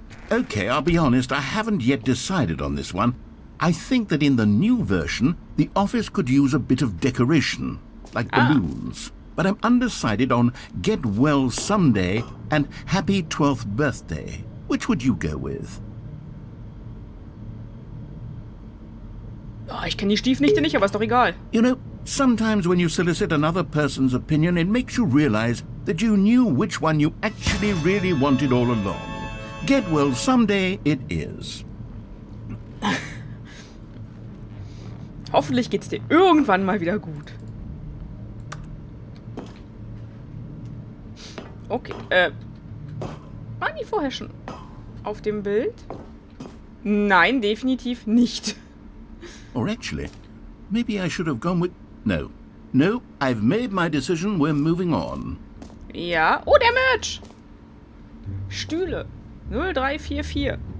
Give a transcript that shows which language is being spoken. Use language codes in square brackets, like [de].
[en] Okay, I'll be honest, I haven't yet decided on this one. I think that in the new version, the office could use a bit of decoration, like balloons. But I'm undecided on Get Well Someday and Happy 12th Birthday. Which would you go with? [de] Oh, ich kenne die Stiefnichte nicht, aber ist doch egal. [en] You know, sometimes when you solicit another person's opinion, it makes you realize that you knew which one you actually really wanted all along. Get Well Someday it is. [de] Hoffentlich geht's dir irgendwann mal wieder gut. Okay, waren die vorher schon auf dem Bild? Nein, definitiv nicht. [en] Or actually, maybe I should have gone with... No, I've made my decision, we're moving on. [de] Ja, oh, der Merch! Stühle, 0344.